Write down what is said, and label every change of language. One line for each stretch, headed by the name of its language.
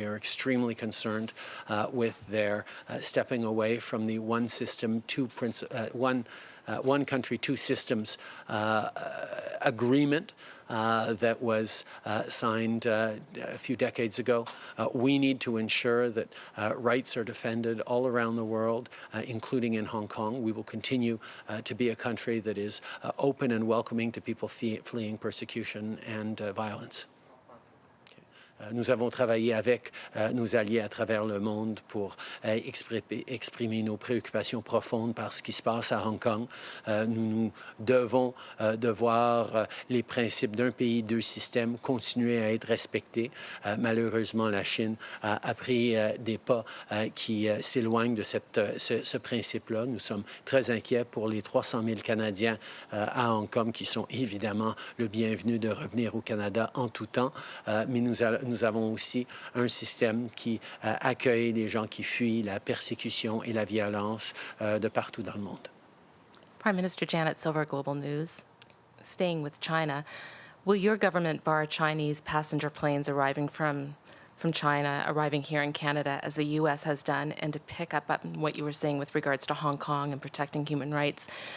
English: We are extremely concerned with their stepping away from the one system, one country, two systems agreement that was signed a few decades ago. We need to ensure that rights are defended all around the world, including in Hong Kong. We will continue to be a country that is open and welcoming to people fleeing persecution and violence.
French: Nous avons travaillé avec nos alliés à travers le monde pour exprimer nos préoccupations profondes par ce qui se passe à Hong Kong. Nous devons de voir les principes d'un pays, deux systèmes continuer à être respectés. Malheureusement, la Chine a pris des pas qui s'éloignent de ce principe-là. Nous sommes très inquiets pour les 300 000 Canadiens à Hong Kong qui sont évidemment le bienvenu de revenir au Canada en tout temps, mais nous avons aussi un système qui accueille les gens qui fuient la persécution et la violence de partout dans le monde.
English: Prime Minister Janet Silver, Global News. Staying with China, will your government bar Chinese passenger planes arriving from China, arriving here in Canada, as the U.S. has done, and to pick up on what you were saying with regards to Hong Kong and protecting human rights?